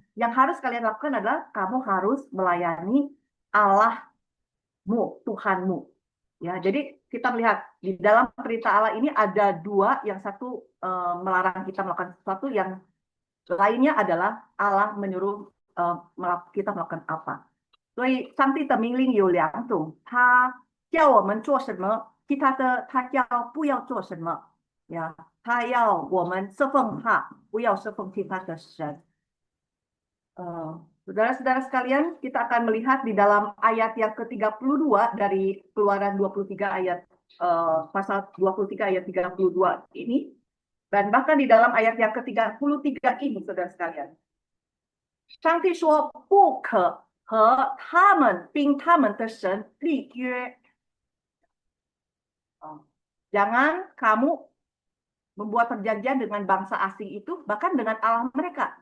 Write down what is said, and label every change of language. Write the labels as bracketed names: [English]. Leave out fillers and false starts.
[Indonesian] Yang harus kalian lakukan adalah kamu harus melayani Allahmu, Tuhanmu. Ya, jadi kita melihat di dalam perintah Allah ini ada dua, yang satu melarang kita melakukan sesuatu, yang lainnya adalah Allah menyuruh kita melakukan apa. [Chinese] 所以上帝的命令有两种，他叫我们做什么，其他的他叫不要做什么呀，他要我们侍奉他，不要侍奉其他的神。 [Indonesian] Saudara-saudara sekalian, kita akan melihat di dalam ayat yang ke-32 dari Keluaran 23 ayat pasal 23 ayat 32 ini, dan bahkan di dalam ayat yang ke-33 ini, saudara sekalian. [Chinese] 上帝说不可和他们并他们的神立约。 [Indonesian] Jangan kamu membuat perjanjian dengan bangsa asing itu, bahkan dengan Allah mereka.